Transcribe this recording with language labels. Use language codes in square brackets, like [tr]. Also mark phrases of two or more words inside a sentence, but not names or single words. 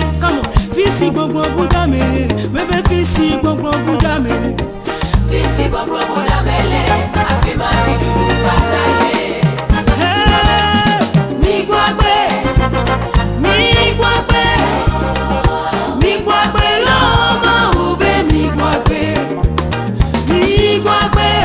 [en] Come on, [yo] fisi gbogbo Buddha mele, bebe fisi gbogbo Buddha mele, fisi gbogbo Buddha mele, afima ti lulu fanale. Hey, mi gbàgbé, mi gbàgbé, mi gbàgbé lọ́mọ òbí mi gbàgbé, mi gbàgbé.